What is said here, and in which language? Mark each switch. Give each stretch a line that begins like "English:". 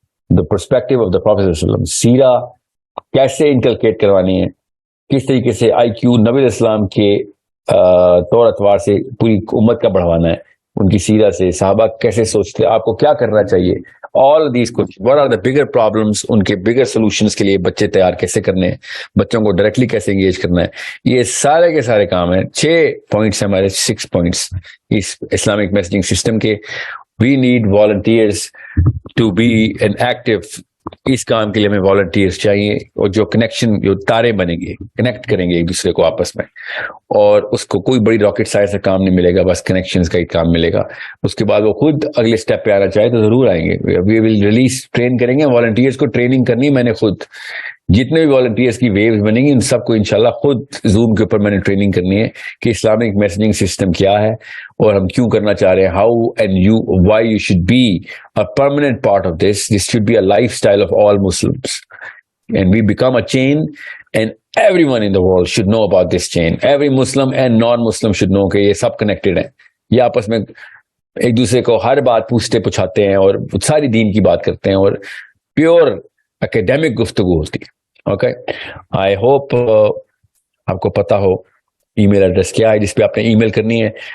English: The perspective of the Prophet
Urdu: sallallahu alaihi wasallam, سیرہ کیسے inculcate کروانی ہے, کس طریقے سے آئی کیو نبی علیہ السلام کے طور اتوار سے پوری امت کا بڑھوانا ہے, ان کی سیرہ سے صحابہ کیسے سوچتے, آپ کو کیا کرنا چاہیے,
English: all of these
Urdu: کچھ
English: what are the bigger problems,
Urdu: ان کے bigger solutions کے لیے بچے تیار کیسے کرنے ہیں, بچوں کو ڈائریکٹلی کیسے انگیج کرنا ہے, یہ سارے کے سارے کام ہیں. 6 پوائنٹس ہمارے, 6 پوائنٹس اس اسلامک میسجنگ سسٹم کے.
English: we need volunteers to be an active.
Urdu: اس کام کے لیے ہمیں والنٹیئرس چاہیے, اور جو کنیکشن, جو تارے بنیں گے, کنیکٹ کریں گے ایک دوسرے کو آپس میں, اور اس کو کوئی بڑی راکٹ سائنس کا کام نہیں ملے گا, بس کنیکشنز کا ہی کام ملے گا. اس کے بعد وہ خود اگلے اسٹیپ پہ آنا چاہے تو ضرور آئیں گے.
English: we will release,
Urdu: ٹرین کریں گے والنٹیئرس کو. ٹریننگ کرنی ہے میں نے خود, جتنے بھی والنٹیئرس کی ویوز بنیں گی ان سب کو انشاءاللہ خود زوم کے اوپر میں نے ٹریننگ کرنی ہے کہ اسلامک میسجنگ سسٹم کیا ہے اور ہم کیوں کرنا چاہ رہے ہیں.
English: How and you, why you should be a permanent part of this. This should be a lifestyle of all Muslims, and we become a chain, and everyone in the world should know about this chain. Every Muslim and non-Muslim should know
Urdu: کہ یہ سب
English: connected ہیں.
Urdu: یہ آپس میں ایک دوسرے کو ہر بات پوچھتے پوچھاتے ہیں اور ساری دین کی بات کرتے ہیں اور پیور اکیڈیمک گفتگو ہوتی ہے. اوکے, آئی ہوپ آپ کو پتا ہو ای میل ایڈریس کیا ہے جس پہ آپ نے ای میل کرنی ہے.